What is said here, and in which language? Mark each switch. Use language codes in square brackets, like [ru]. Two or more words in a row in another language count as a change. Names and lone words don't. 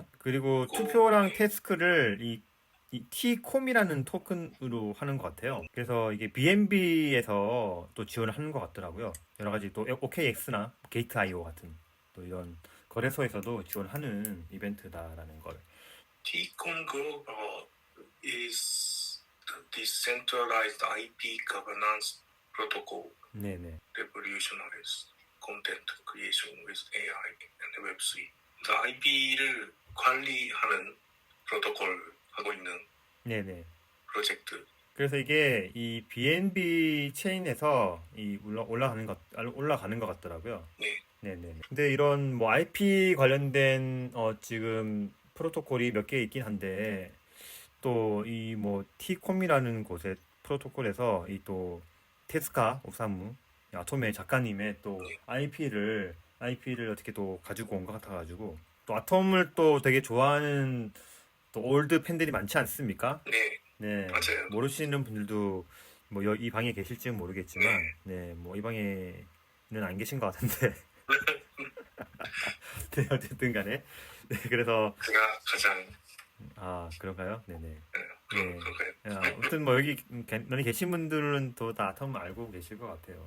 [ko] 그리고 투표랑 태스크를 이 T콤이라는 토큰으로 하는 것 같아요. 그래서 이게 BNB에서 또 지원을 하는 것 같더라고요. 여러 가지 또 OKX나 게이트.io 같은 또 이런 거래소에서도 지원하는 이벤트다라는 걸. [en] Tcon Global is the decentralized IP governance protocol. [ko] 네네. [en] Revolutionaries content creation with AI and Web3. [ko] IP를 관리하는 프로토콜 하고 있는 네네. 프로젝트. 그래서 이게 이 BNB 체인에서 올라가는 것 같더라고요. [ja] ね。 [ko] 네네. 근데 이런 뭐 IP 관련된 지금 프로토콜이 몇 개 있긴 한데 또 이 뭐 T콤이라는 곳의 프로토콜에서 이 또 테스카 오사무 아톰의 작가님의 또 IP를 어떻게 또 가지고 온 것 같아가지고 또 아톰을 또 되게 좋아하는 또 올드 팬들이 많지 않습니까? [ja] ね。 [ko] 네, [ja] 間違いなく。 [ko] 모르시는 분들도 뭐 이 방에 계실지는 모르겠지만, 네, 뭐 이 방에는 안 계신 것 같은데, 네, 어쨌든 간에, 네, 그래서 が가장 아 그런가요? 네네. 그런 네. 그런가요? 아무튼 뭐 여기 여기 계신 분들은 또 다 아톰 알고 계실 것 같아요.